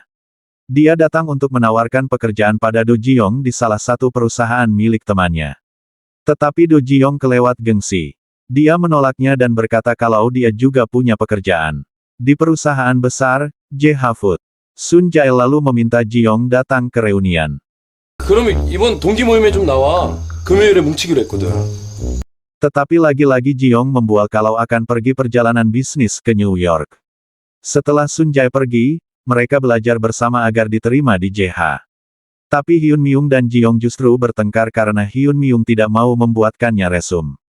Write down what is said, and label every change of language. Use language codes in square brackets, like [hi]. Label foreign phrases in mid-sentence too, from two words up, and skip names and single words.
[id] Dia datang untuk menawarkan pekerjaan pada Do Ji-young di salah satu perusahaan milik temannya. Tetapi Do Ji-young kelewat gengsi. Dia menolaknya dan berkata kalau dia juga punya pekerjaan di perusahaan besar, JH Food. Sun Jae lalu meminta Ji-young datang ke reunian. [ko] 그럼 이번 동기 모임에 좀 나와. 금요일에 뭉치기로 했거든. [id] Tetapi lagi-lagi Ji-young membual kalau akan pergi perjalanan bisnis ke New York. Setelah Sun Jae pergi, mereka belajar bersama agar diterima di JH. Tapi Hyun Myung dan Ji-young justru bertengkar karena Hyun Myung tidak mau membuatkannya resum.